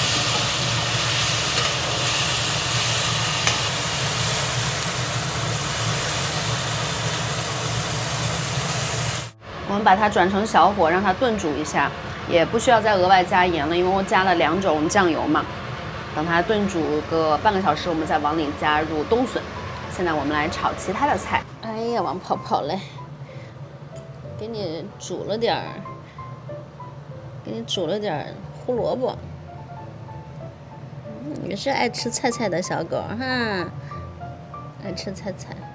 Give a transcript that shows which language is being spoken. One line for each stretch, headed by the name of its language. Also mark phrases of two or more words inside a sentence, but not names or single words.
Chinese: 我們把它轉成小火，讓它燉煮一下，也不需要再額外加鹽了，因為我加了2 種醬油嘛。等它燉煮個半個小時，我們再往裡加入冬筍，现在我们来炒其他的菜。哎呀，王泡泡嘞，给你煮了点胡萝卜。也是爱吃菜菜的小狗哈，爱吃菜菜。